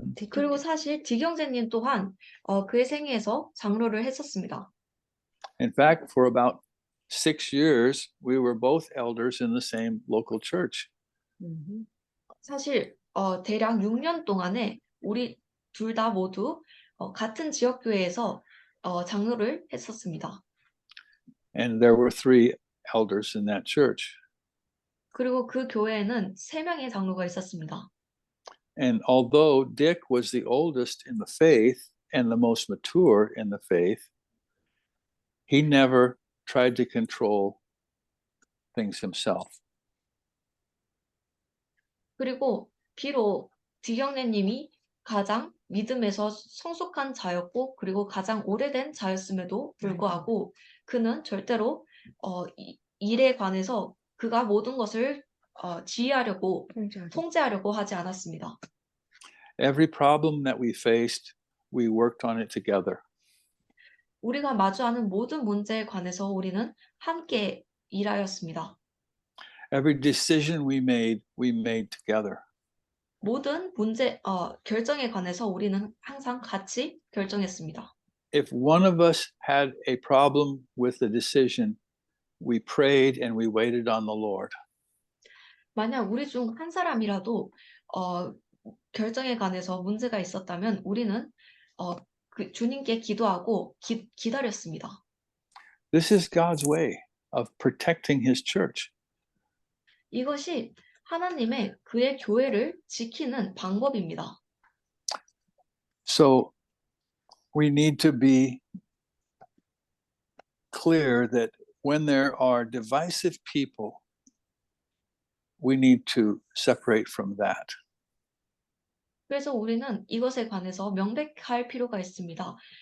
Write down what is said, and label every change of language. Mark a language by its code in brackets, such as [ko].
[ko] 그리고 사실 디경재님 또한 그의 생애에서 장로를 했었습니다. [en] In fact, for about 6 years, we were both elders in the same local church. [ko] 사실 대략 6년 동안에 우리 둘 다 모두 같은 지역 교회에서 장로를 했었습니다. [en] And there were 3 elders in that church. [ko] 그리고 그 교회에는 3명의 장로가 있었습니다. [en] And although Dick was the oldest in the faith and the most mature in the faith, he never tried to control things himself. [ko] 그리고 비록 디경래님이 가장 믿음에서 성숙한 자였고 그리고 가장 오래된 자였음에도 불구하고 그는 절대로 일에 관해서 그가 모든 것을 지휘하려고 통제하려고 하지 않았습니다. [en] Every problem that we faced, we worked on it together. [ko] 우리가 마주하는 모든 문제에 관해서 우리는 함께 일하였습니다. [en] Every decision we made together. [ko] 모든 결정에 관해서 우리는 항상 같이 결정했습니다. [en] If one of us had a problem with the decision, we prayed and we waited on the Lord. [ko] 만약 우리 중 한 사람이라도 결정에 관해서 문제가 있었다면 우리는 그 주님께 기도하고 기다렸습니다. [en] This is God's way of protecting his church. [ko] 이것이 하나님의 그의 교회를 지키는 방법입니다. [en] So we need to be clear that when there are divisive people, we need to separate from that. [ko] 그래서 우리는 이것에 관해서 명백할 필요가 있습니다.